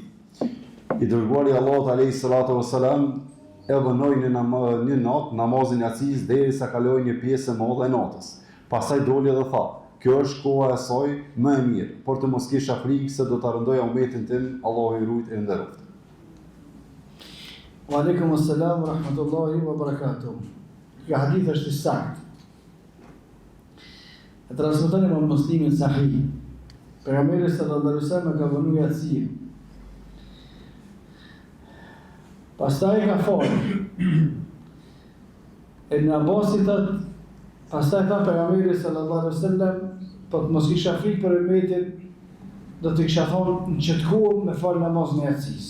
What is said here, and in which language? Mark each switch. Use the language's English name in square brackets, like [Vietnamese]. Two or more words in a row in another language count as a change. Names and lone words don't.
[Albanian] I dërguari Allahut [Arabic] عليه الصلاة والسلام [Albanian] e dhënoi në natë namazin e yacis derisa kaloi një pjesë e madhe e natës. Pastaj doli dhe tha: "Kjo është koha e saj më e mirë, por të mos kisha frikë se do ta rëndoja umetin tim, Allahu I rujt e nderoft." [Arabic] وعليكم السلام ورحمة الله وبركاته. [Albanian] Ky hadith është I sakt. E transmeton Imam Muslimi Sahih. Pejgamberi [Arabic] صلى الله عليه وسلم [Albanian] ka dhënë yasin. Pastaj ka folë. Ibn Abbasi thot, pastaj tha pejgamberi [Arabic] صلى الله عليه وسلم, [Albanian] po të mos kisha frikë për umetin, do të kisha thonë në çet kohë me fal namazin e yacis.